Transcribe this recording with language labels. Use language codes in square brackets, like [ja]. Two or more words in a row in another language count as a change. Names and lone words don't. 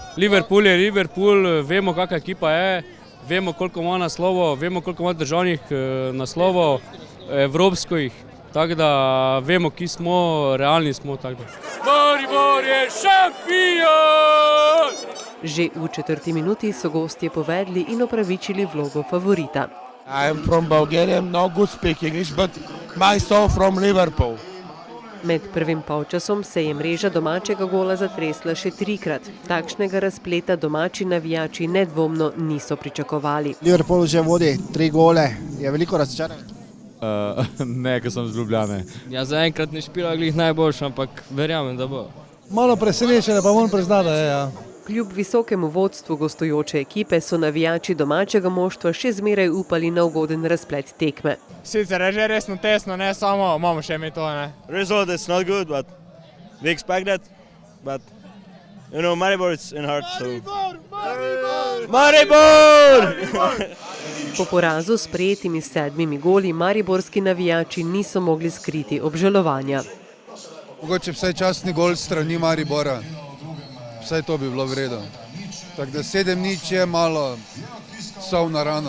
[sl] Liverpool je Liverpool, vemo kakva ekipa je, vemo koliko ima naslovov, vemo koliko ima državnih naslovov, evropskih, tako da vemo, ki smo, realni smo. Maribor je šampion! Že v 4. minuti so gostje povedli in opravičili vlogo favorita. [en] I'm from Bulgaria, no good speak English, but my son from Liverpool. [sl] Med prvim polčasom se je mreža domačega gola zatresla še 3-krat. Takšnega razpleta domači navijači nedvomno niso pričakovali. Liverpool že vodi 3 gole, je veliko razočaranje. Ne, ker sem z Ljubljane. Ja, zaenkrat ne špila glih najboljši, ampak verjamem, da bo. Malo presenečenje, pa moram priznati, da je. Ja. Kljub visokemu vodstvu gostujoče ekipe so navijači domačega moštva še zmeraj upali na ugoden razplet tekme. Sicer je že resno tesno, ne samo, imamo še mi to, ne. [en] Result is not good, but we expect that. But you know, Maribor is in heart, so. [sl] Maribor! Po porazu s prejetimi 7 goli mariborski navijači niso mogli skriti obžalovanja. Mogoče vsaj častni gol strani Maribora. Vsaj to bi bilo vredno. Tako da 7-0 je malo solna rana.